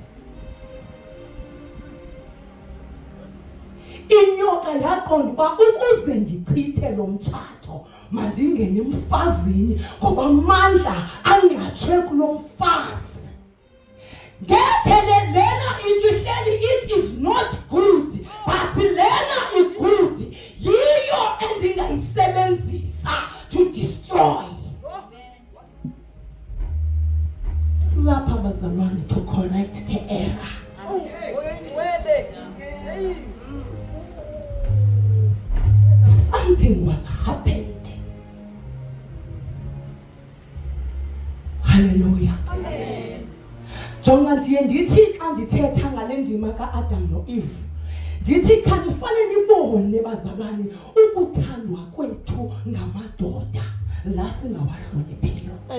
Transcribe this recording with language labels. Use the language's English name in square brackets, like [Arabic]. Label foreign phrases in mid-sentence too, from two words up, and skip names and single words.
[Xhosa] Inyoka yaqonda uba ukuze ndichithe lo mtshato mandingene emfazini, ngoba amandla angcatshwe kulo mfazi. Ngekhe lena into ihleli, [English] it is not good, but lena i-good, [Xhosa] yiyo endingayisebenzisa [English] to destroy. [Xhosa] Silapha bazalwane [English] to correct the error. Something was happened. Hallelujah. Amen. [Xhosa] Jonga ndiye ndithi xa ndithetha ngale ndima kaAdam noEve, ndithi khanifane nibone bazalwane ukuthandwa kwethu ngamadoda la singawahloniphiyo.